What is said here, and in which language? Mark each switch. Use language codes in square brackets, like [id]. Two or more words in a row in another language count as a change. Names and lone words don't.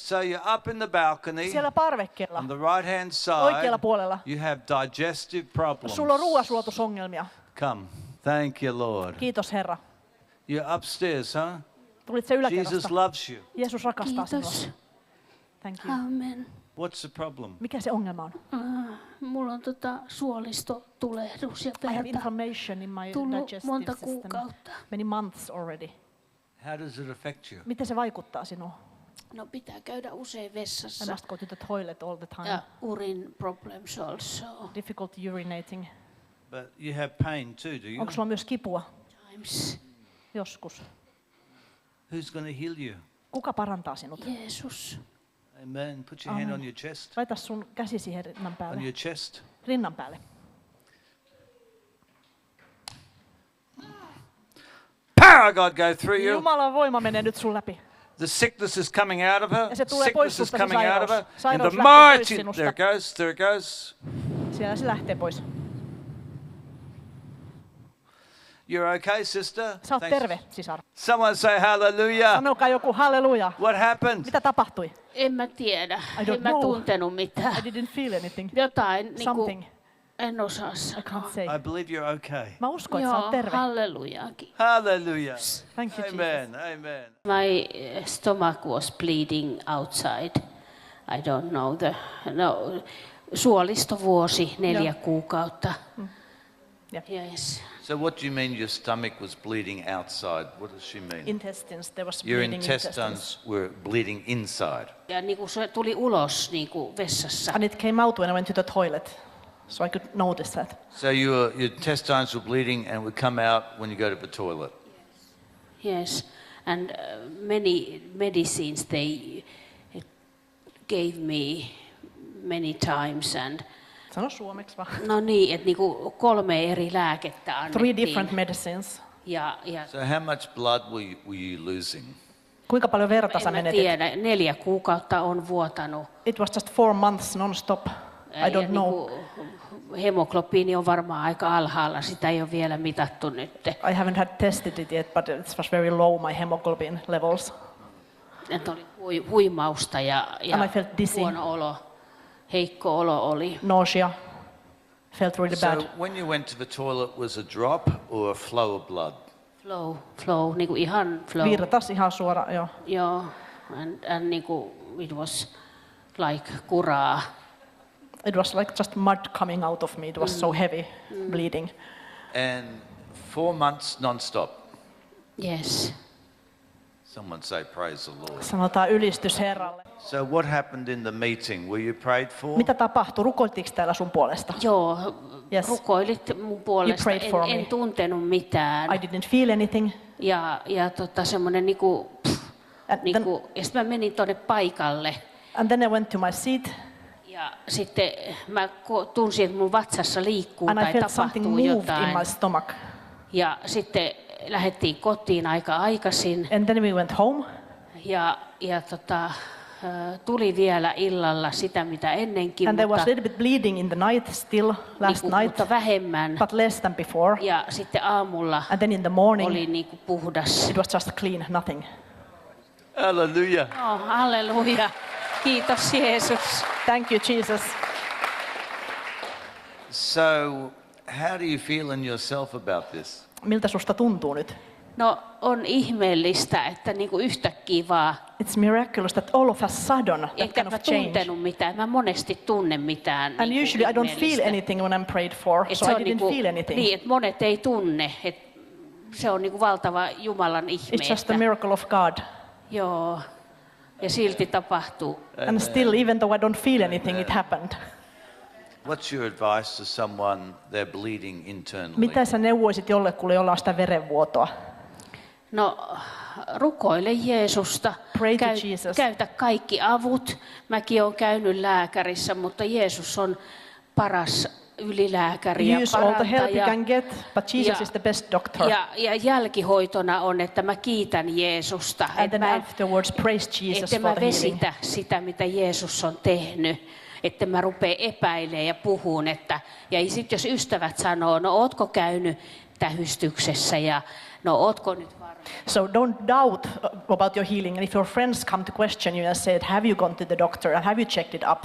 [en] So you're up in the balcony. [fi] Siellä parvekkeella, [en] On the right hand [fi] oikealla [en] side, [fi] puolella, [en] you have digestive problems. [fi] sulla on ruoansuotusongelmia. [en] Come. Thank you, Lord. [fi] Kiitos Herra. [en] You're upstairs, huh? [fi] Tulit se yläkerrasta. [en] Jesus loves you. [fi] Jeesus rakastaa Kiitos. sinua. [en] Thank you. Amen. What's the problem? [fi] Mikä se ongelma on? Mulla on suolistotulehdus ja [en] I have [fi] verta [en] inflammation in my [fi] tullut [en] digestive [fi] monta [en] system. [fi] kuukautta. [en] Many months already. How does it affect you? [fi] Miten se vaikuttaa sinuun? No pitää käydä usein [en] I [fi] vessassa. [en] must go to the toilet all the time. Ja urine problems also. Difficulty urinating. But you have pain too, do you? [fi] Onko sulla myös kipua? [en] Times. [fi] Joskus. [en] Who's going to heal you? [fi] Kuka parantaa sinut? Jeesus. [en] Amen. Put your hand on your chest. [fi] Laita sun käsi siihen rinnan [en] On [fi] päälle. [en] your chest. [fi] Rinnan päälle. [en] Power of God go through you. [fi] Jumalan voima menee nyt sun läpi. [en] The sickness is coming out of her. [fi] Ja se tulee pois [en] Sickness is [fi] susta se [en] coming out of her. [fi] sairaus. [en] In [fi] Sairaus [en] the [fi] lähtee pois [en] mighty... [fi] sinusta. [en] There it goes. There it goes. [fi] Siellä se lähtee pois. [en] You're okay, sister? [fi] Sä oot [en] Thanks. [fi] terve, sisar. [en] Someone say hallelujah. [fi] Sanokaa joku halleluja. [en] What happened? [fi] Mitä tapahtui? En mä tiedä. [en] I don't [fi] En mä [en] know. [fi] tuntenut mitään. [en] I didn't feel anything. [fi] Jotain niinku, [en] Something. [fi] en osaa [en] I [fi] sanoa. [en] can't say. I believe you're okay. [fi] Mä uskon, että sä Joo, oot terve. hallelujaakin. [en] Hallelujah. Thank you, Amen. Amen. My stomach was bleeding outside. I don't know [fi] suolistovuosi 4 kuukautta. [en] Yeah. Yes. So what do you mean your stomach was bleeding outside? What does she mean? Intestines, there was Your bleeding intestines. intestines were bleeding inside. [fi] Ja niinku se tuli ulos niinku vessassa. [en] And it came out when I went to the toilet. So I could notice that. So your intestines were bleeding and would come out when you go to the toilet. Yes. And many medicines they gave me many times and [fi] Sano suomeksi vaan. no niin, että niinku 3 eri lääkettä [en] 3 [fi] annettiin. [en] different medicines. [fi] Ja [en] So how much blood were you losing? [fi] Kuinka paljon verta sä en mä menetit? tiedä, 4 kuukautta on vuotanut. [en] It was just 4 months non-stop. I don't know. [fi] Niinku, hemoglobiini on varmaan aika alhaalla, sitä ei ole vielä mitattu nyt. [en] I haven't had tested it yet, but it was very low, my hemoglobin levels. [fi] Että oli huimausta ja [en] And I felt dizzy. [fi] huono olo, heikko olo oli. [en] Nausea. Felt really bad. So when you went to the toilet, was a drop or a flow of blood? Flow, [fi] niinku ihan flow. Virtas ihan suora, joo. Joo, [en] and niinku it was like kuraa. It was like just mud coming out of me. It was so heavy, bleeding. And 4 months non-stop. Yes. Someone say praise the Lord. [fi] Sanotaan ylistys Herralle. [en] So what happened in the meeting? Were you prayed for? [fi] Mitä tapahtui? Rukoiltiinko täällä sun puolesta? Joo, [en] Yes. [fi] rukoilit mun puolesta. [en] prayed for me. [fi] En tuntenut mitään. [en] I didn't feel anything. [fi] Ja semmoinen niinku, ja sitten mä menin tuonne paikalle. [en] And then I went to my seat [fi] Ja sitten mä tunsin, että mun vatsassa liikkuu [en] and I [fi] tai [en] felt something [fi] tapahtuu [en] moved [fi] jotain. [en] in my stomach. [fi] Ja sitten lähdettiin kotiin aika aikaisin. [en] And then we went home. [fi] Ja tuli vielä illalla sitä, mitä ennenkin, [en] And there was [fi] mutta, [en] a little bit bleeding in the night still, last night, [fi] mutta vähemmän. [en] but less than before. [fi] Ja sitten aamulla [en] And then in the morning, [fi] oli niinku puhdas. [en] it was just clean, nothing. Hallelujah. [fi] Oh, halleluja. Kiitos Jeesus. [en] Thank you, Jesus. So how do you feel in yourself about this? [fi] Miltä susta tuntuu nyt? No on ihmeellistä, että niinku yhtäkkiä vaan, [en] It's miraculous that all of a sudden that [fi] enkä [en] kind [fi] mä [en] of change. [fi] tuntenut mitään, mä monesti tunne mitään. [en] And [fi] niinku [en] usually I don't feel [fi] ihmeellistä. [en] anything when I'm prayed for, [fi] Et [en] so [fi] se [en] I [fi] on [en] didn't [fi] niinku, [en] feel anything. [fi] niin, että monet ei tunne, että se on niinku valtava Jumalan ihme. [en] It's just [fi] että- [en] a miracle of God. [fi] Joo, ja silti tapahtuu. [en] And still, even though I don't feel anything, it happened. What's your advice to someone they're bleeding internally? [fi] Mitä sä neuvoisit jollekulle, jolla on sitä verenvuotoa? No, rukoile Jeesusta, [en] Pray to Jesus. [fi] käytä kaikki avut. Mäkin olen käynyt lääkärissä, mutta Jeesus on paras ylilääkäri ja [en] Use all the help you [fi] parantaja. [en] can get, but Jesus [fi] Ja- [en] is the best doctor. [fi] Ja jälkihoitona on, että mä kiitän Jeesusta. [en] And [fi] Että [en] then [fi] mä, [en] afterwards, praise Jesus [fi] että [en] for [fi] mä [en] the healing. [fi] vesitä sitä, mitä Jeesus on tehnyt. Että mä rupeen epäilemään ja puhun. Ja sitten jos ystävät sanoo, no ootko käynyt tähystyksessä ja no ootko nyt varma? [en] So don't doubt about your healing. And if your friends come to question you and say, have you gone to the doctor and have you checked it up?